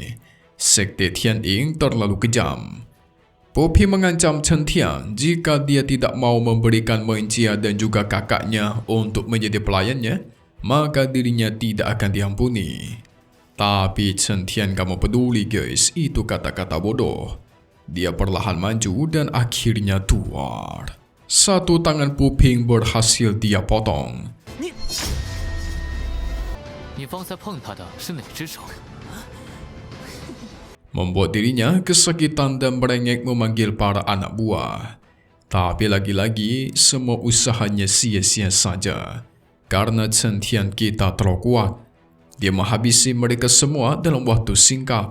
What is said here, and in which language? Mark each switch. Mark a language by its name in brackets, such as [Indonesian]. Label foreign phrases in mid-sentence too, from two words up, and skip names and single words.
[Indonesian] Sekte Tianming terlalu kejam. Pu Ping mengancam Chen Tian jika dia tidak mau memberikan Menjia dan juga kakaknya untuk menjadi pelayannya, maka dirinya tidak akan diampuni. Tapi Chen Tian gak mau peduli guys, itu kata-kata bodoh. Dia perlahan maju dan akhirnya duar. Satu tangan Pu Ping berhasil dia potong. [Chinese] 你方才碰他的是哪只手？ [Indonesian] Membuat dirinya kesakitan dan merengek memanggil para anak buah. Tapi lagi-lagi semua usahanya sia-sia saja. Karena Chen Tian kita terlalu kuat. Dia menghabisi mereka semua dalam waktu singkat.